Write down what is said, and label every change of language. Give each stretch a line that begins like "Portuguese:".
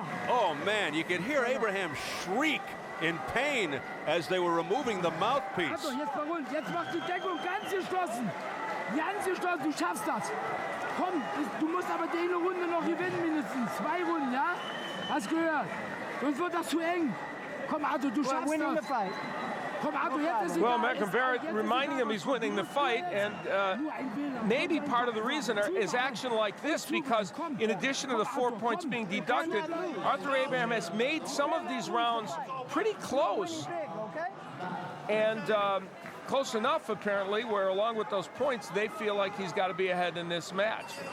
English: Oh, man, you could hear Abraham shriek in pain as they were removing the mouthpiece.
German: Jetzt macht die Deckung ganz geschlossen. Ganz geschlossen, du schaffst das. Komm, du musst aber die Runde noch gewinnen, mindestens 2 Runden, ja? Hast gehört? Sonst wird das zu eng. Komm, Arthur, du schaffst das.
English: Well, McIntyre reminding him he's winning the fight, and maybe part of the reason is action like this, because in addition to the 4 points being deducted, Arthur Abraham has made some of these rounds pretty close, and close enough apparently where, along with those points, they feel like he's got to be ahead in this match.